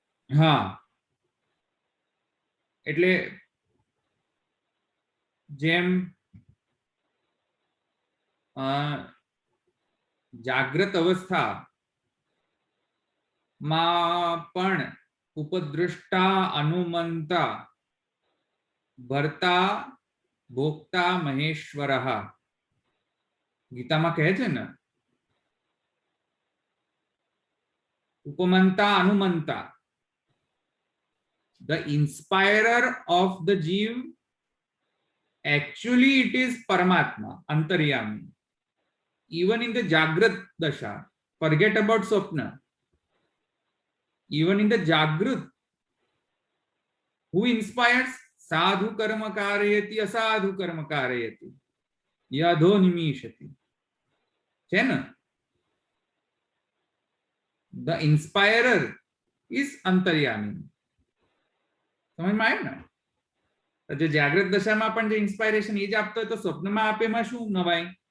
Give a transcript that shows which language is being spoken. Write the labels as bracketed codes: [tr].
[gu] હા, એટલે જેમ જાગ્રત અવસ્થામાં પણ ઉપદ્રષ્ટા, અનુમંતા, ભર્તા, ભોક્તા, મહેશ્વર ગીતામાં કહે છે ને, [sa] उपमंता अनुमंता, [en] the inspirer of the jeev, actually it is Paramatma, Antaryami. Even in the Jagrat Dasha, forget about Swapna. Even in the Jagrat, who inspires? [sa] Sadhu karma karayati, asadhu karma karayati, yadho nimishati. [gu] છે ને? [en] The inspirer is Antaryami. [gu] સમજમાં આવ્યું ને? જે જાગ્રત દશામાં પણ જે inspiration એ જ આપતો હોય તો સ્વપ્નમાં આપેમાં શું નવાઈ?